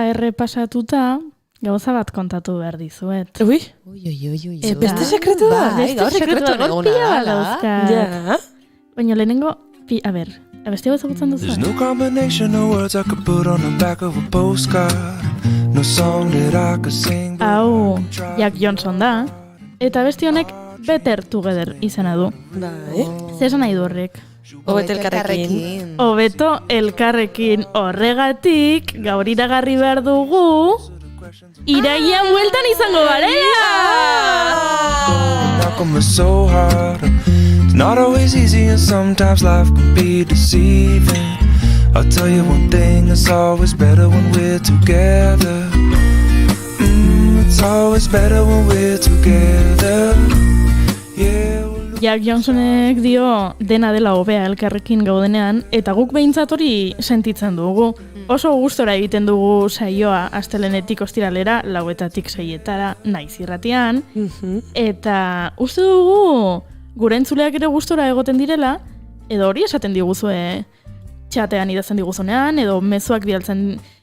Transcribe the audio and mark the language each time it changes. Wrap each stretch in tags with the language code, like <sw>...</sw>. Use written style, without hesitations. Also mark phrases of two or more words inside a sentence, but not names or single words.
<eu>errepasatuta, gauza bat kontatu behar dizuet. Ui. Beste sekretu da. Beste sekretu da. Pila dauzkat. Baina lehenengo, abestia bat zagutzen duzu.</eu> <en>There's no combination of words I could put on the back of a postcard. No song that I could sing.</en> <eu>Hau, Jack Johnson da. Eta abesti honek Better Together izena du. Bai. Zesan nahi du horrek? Hobeto elkarrekin. Hobeto elkarrekin horregatik, gaur iragarri behar dugu, irailean bueltan izango garela!</eu> <en>Knock so hard. It's not always easy and sometimes life can be deceiving. I'll tell you one thing, it's always better when we're together. It's always better when we're together. Yeah.</en> <eu>Jack Johnsonek dio dena dela hobea elkarrekin gaudenean, eta guk behintzat hori sentitzen dugu. Oso gustora egiten dugu saioa astelenetik ostiralera, 4:00 6:00 naiz irratian, eta uste dugu gure entzuleak ere gustora egoten direla, edo hori esaten diguzue txatean idazten diguzunean, edo mezuak bidaltzen</eu>